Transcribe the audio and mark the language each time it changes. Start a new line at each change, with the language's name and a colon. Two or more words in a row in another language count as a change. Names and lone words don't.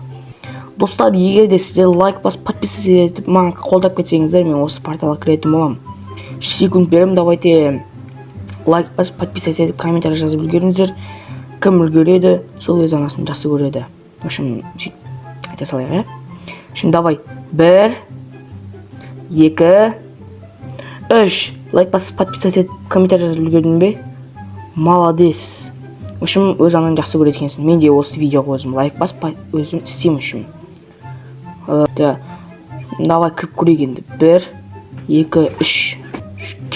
Kazakh: Достар, егер де сіздер лайк басып подписаться етіп маған қолдап кетсеңіздер, мен осы порталға кіретін боламын. 3 секунд беремін, давайте лайк басып подписаться етіп комментарий жазып үлгеріңіздер. Кім үлгереді, сол өз анасын жақсы көреді.
Russian: В общем,
Kazakh: айта салайық,
Russian: В общем, давай.
Kazakh: 1, 2, 3. Лайк басып подписаться етіп комментарий жазып үлгердің бе? Молодец.
Russian: В общем,
Kazakh: өз ананы жақсы көреді екенсің. Мен де осы видеоға өзім лайк басып өзім істеймін үшін. Давай кіріп көрейік енді. 1, 2, 3. Кет.